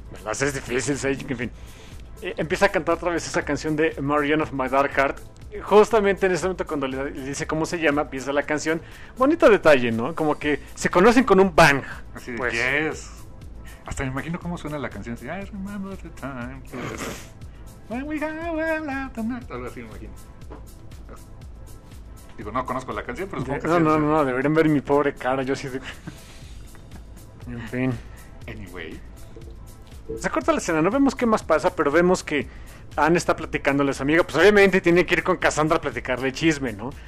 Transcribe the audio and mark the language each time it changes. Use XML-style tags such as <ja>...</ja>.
<es>Me lo haces difícil, Sejik, en fin. Empieza a cantar otra vez esa canción de Marianne of My Dark Heart. Justamente en ese momento cuando le dice cómo se llama, empieza la canción. Bonito detalle, ¿no? Como que se conocen con un bang. Así pues.</es> <en>Yes.</en> <es>Hasta me imagino cómo suena la canción. Así,</es> <en>I remember the time when we got well out of night.</en> <es>Algo así me imagino. Digo, no conozco la canción, pero supongo que No, deberían ver mi pobre cara. Yo sí. De... En fin.</es> <en>Anyway.</en> <es>Se corta la escena, no vemos qué más pasa, pero vemos que Anne está platicándole a su amiga. Pues obviamente tiene que ir con Cassandra a platicarle chisme, ¿no?</es>